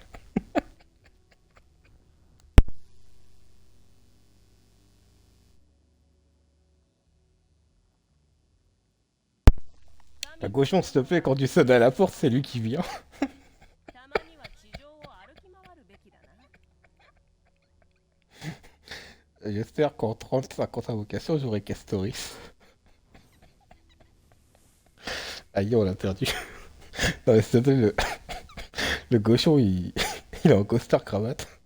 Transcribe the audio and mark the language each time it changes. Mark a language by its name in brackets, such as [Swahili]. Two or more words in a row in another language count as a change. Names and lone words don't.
[French] La cochon, s'il te plaît, quand tu sonnes à la porte, c'est lui qui vient. [Japanese] たまには地上を歩き回るべきだな。 [French] J'espère qu'en 30-50 invocations, j'aurai Castoris. Aïe, on l'a perdu. Non, mais s'il te plaît, le cochon, il est en costard cravate.